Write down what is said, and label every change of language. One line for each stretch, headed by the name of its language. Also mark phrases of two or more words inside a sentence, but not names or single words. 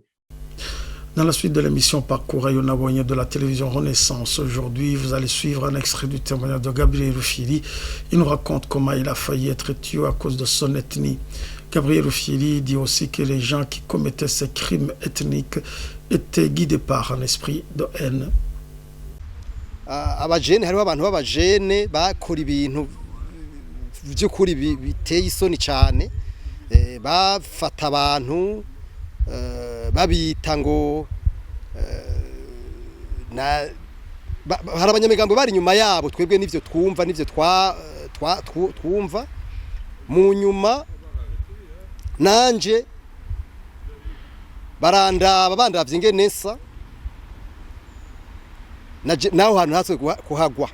French: Dans la suite de l'émission Parcours Ayonabonye de la télévision Renaissance, aujourd'hui, vous allez suivre un extrait du témoignage de Gabriel Rufyiri. Il nous raconte comment il a failli être tué à cause de son ethnie. Gabriel Rufyiri dit aussi que les gens qui commettaient ces crimes ethniques étaient guidés par un esprit de haine.
Rundi: Abajene hariho abantu b'abajene bakora ibintu by'ukuri biteye isoni cyane, bafata abantu babita ngo hari abanyamigambo bari nyuma yabo, twebwe n'ivyo twumva n'ivyo twumva mu nyuma nanje bandavye ingene nsa naho hantu hatwe kuhagwa.